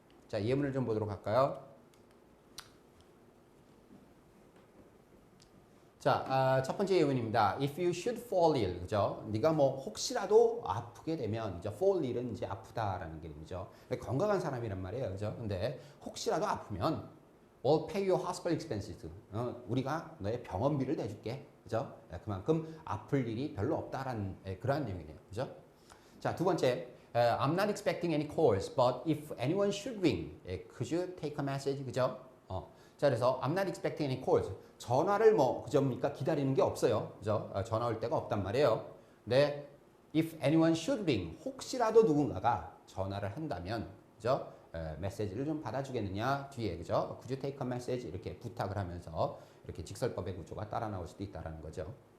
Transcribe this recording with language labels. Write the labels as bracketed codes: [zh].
[ko] 자, 예문을 좀 보도록 할까요? 자, 첫 번째 예문입니다. [en] If you should fall ill, [ko] 그죠? 네가 뭐 혹시라도 아프게 되면, 이제 [en] fall ill [ko] 은 이제 아프다라는 개념이죠. 건강한 사람이란 말이에요, 그죠? 근데 혹시라도 아프면, [en] we'll pay your hospital expenses. [ko] 우리가 너의 병원비를 내줄게, 그죠? 그만큼 아플 일이 별로 없다라는 그러한 내용이네요, 그죠? [en] 자, 두 번째, I'm not expecting any calls, but if anyone should ring, could you take a message, [ko] 그죠? 자, 그래서 [en] I'm not expecting any calls. [ko] 전화를 뭐 그저입니까? 기다리는 게 없어요. 그죠? 전화 올 때가 없단 말이에요. 근데 [en] if anyone should ring, [ko] 혹시라도 누군가가 전화를 한다면, 그죠? 메시지를 좀 받아주겠느냐 뒤에, 그죠? [en] Could you take a message [ko] 이렇게 부탁을 하면서 이렇게 직설법의 구조가 따라 나올 수도 있다라는 거죠.